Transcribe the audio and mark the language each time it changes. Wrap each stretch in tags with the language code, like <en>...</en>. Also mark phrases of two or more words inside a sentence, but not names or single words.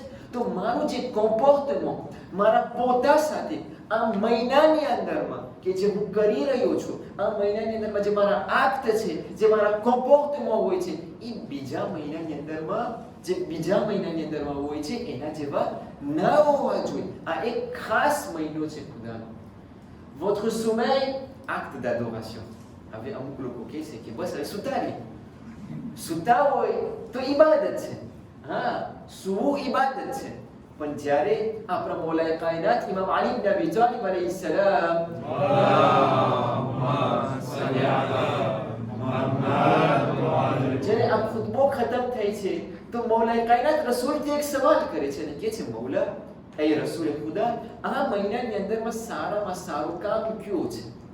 <gu>તો મારું જે કોમ્પોર્ટમેન્ટ મારા પોતા સાથે આ મહિનાની અંદરમાં કે જે હું કરી રહ્યો છું, આ મહિનાની અંદરમાં જે મારા આક્ટ છે, જે મારા કોમ્પોર્ટમેન્ટ હોય છે, એ બીજા મહિનાની અંદરમાં જે બીજા મહિનાની અંદરમાં હોય છે એના જેવા ન હોવા જોઈએ. આ એક ખાસ મહિનો છે ખુદાનો.</gu> <fr>votre sommeil acte d'adoration.</fr> <gu>હવે અમુક લોકો કહે છે કે બસ હવે સુતા રહી. સુતા હોય તો ઇબાદત છે. હા, સૂવું ઇબાદત છે. પણ જ્યારે આપણા મૌલાએ કાયનાત ઇમામ અલી ઇબ્ન અબી તાલિબ</gu> <ar>عليه السلام</ar> <gu>જ્યારે આ ખુતબો ખતમ થાય છે તો મૌલાએ કાયનાત રસૂલથી એક સવાલ કરે છે અને કહે છે, મૌલા એ રસૂલ ખુદા, આ મહિનાની અંદરમાં સારામાં સારું કામ કયું છે?</gu>